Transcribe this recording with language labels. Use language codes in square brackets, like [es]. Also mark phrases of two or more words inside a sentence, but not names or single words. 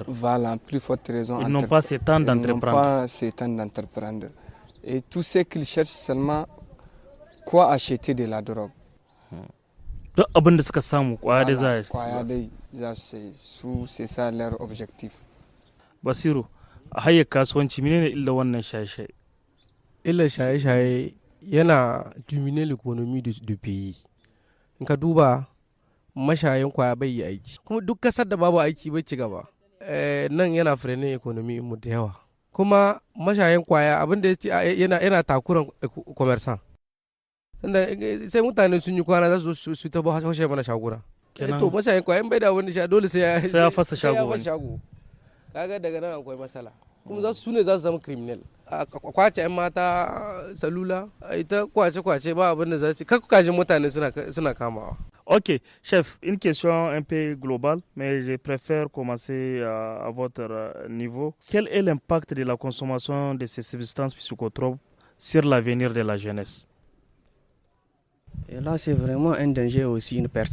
[fr] Voilà, plus forte raison. Ils n'ont pas ce temps d'entreprendre. Ils n'ont pas ce temps d'entreprendre. Et tout ce qu'ils cherchent seulement, quoi acheter de la drogue. C'est ça leur objectif. [ha] Basiru, a hayar kasuwanci menene illa wannan shaye-shaye? Illa shaye-shaye yana [fr] diminuer l'économie du pays. [ha] In ka duba mashayin kwaya bai yi aiki. Kuma duk kasar da babu aiki bai ci gaba. Nan yana frenin economy mu da yawa. Kuma mashayin kwaya abin da yana takuran commerçant. Tunda sai mutane sun yi kwana za su ta hoshe mana shaguna. To mashayin kwaya in bai da wani sha dole sai ya fasa shago. Kaga daga nan akwai matsala. Kuma za su ne za su zama criminal. A kwace 'yan mata salula, ita kwace ba abin da za su kakkajin mutane suna kamawa. [fr] Ok, chef, une question un peu globale, mais je préfère commencer à votre niveau. Quel est l'impact de la consommation de ces substances psychotropes sur l'avenir de la jeunesse? Et là, c'est vraiment un danger et aussi une perte.